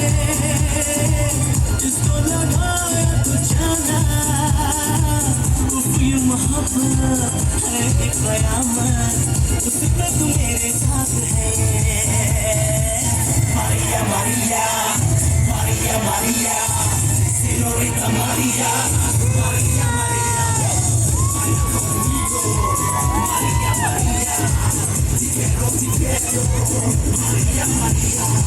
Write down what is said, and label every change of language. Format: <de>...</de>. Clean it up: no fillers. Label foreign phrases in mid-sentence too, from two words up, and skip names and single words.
<hi>जिसको लगाया तो जाना ये मोहब्बत है एक कयामत उसमें तू मेरे साथ है मारिया मारिया मारिया मारिया señorita María María María María María</hi> <es>te quiero</es> <hi>María María</hi>